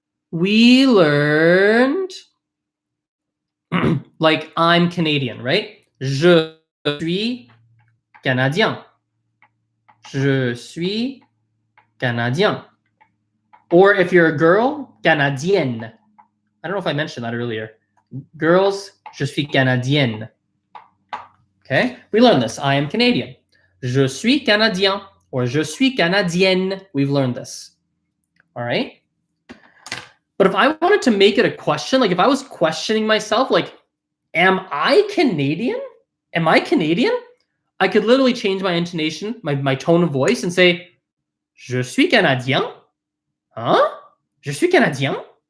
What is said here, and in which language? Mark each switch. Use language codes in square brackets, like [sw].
[en] We learned like I'm Canadian, right? [fr] Je suis Canadien. Je suis Canadien. [en] Or if you're a girl, Canadienne. I don't know if I mentioned that earlier. Girls, [fr] je suis Canadienne. [en] Okay, we learned this. I am Canadian. [fr] Je suis Canadien [en] or [fr] je suis Canadienne. [en] We've learned this. All right. But if I wanted to make it a question, like if I was questioning myself, like, am I Canadian? Am I Canadian? I could literally change my intonation, my tone of voice and say, [fr] je suis Canadien. [en] Huh? [fr] Je suis Canadien.